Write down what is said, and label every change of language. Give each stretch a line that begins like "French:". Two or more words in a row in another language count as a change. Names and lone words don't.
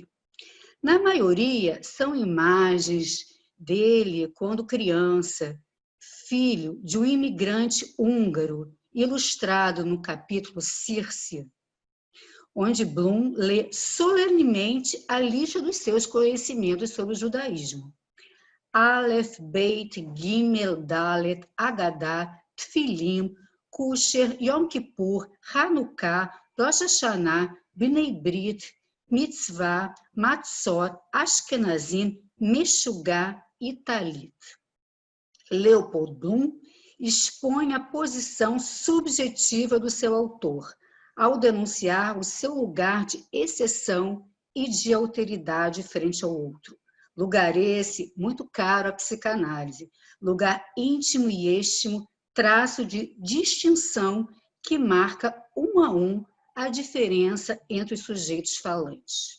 Portuguese: Na maioria, são imagens dele quando criança, filho de um imigrante húngaro, ilustrado no capítulo Circe, onde Bloom lê solenemente a lista dos seus conhecimentos sobre o judaísmo.
Hebrew: אלף, בית, גימל, דלת, הגדה, תפילין, כשר, יום כיפור, חנוכה, ראש השנה, בני ברית, מצווה, מצות, אשכנזים, משוגע e Talit.
Portuguese: Leopold Bloom expõe a posição subjetiva do seu autor, ao denunciar o seu lugar de exceção e de alteridade frente ao outro. Lugar esse muito caro à psicanálise, lugar íntimo e êxtimo, traço de distinção que marca um a um a diferença entre os sujeitos falantes.